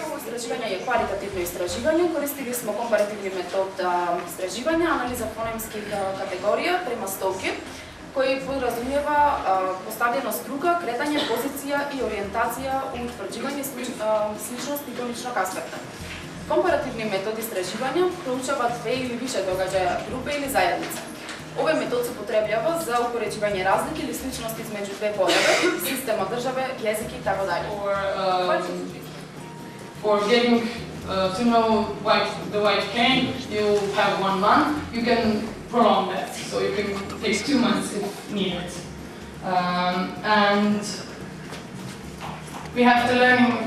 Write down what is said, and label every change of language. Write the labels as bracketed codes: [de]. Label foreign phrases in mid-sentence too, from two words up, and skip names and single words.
[sr] Istraživanje je kvalitativno istraživanje. Koristili smo komparativni metod istraživanja, analiza fonemskih kategorija prema stoke, koji podrazumijeva postavljenost kruga, kretanje, pozicija i orijentacija u utvrđivanju sličnosti kroničnog aspekta. Komparativni metod istraživanja proučava dve ili više događaja, grupe ili zajednice. Ovaj metod se upotrebljava za upoređivanje razlike ili sličnosti između dve pojave, sistema države, jezike i tako dalje. [en] For getting to know the white cane, you have 1 month. You can prolong that, so you can take 2 months if needed. And we have to learn.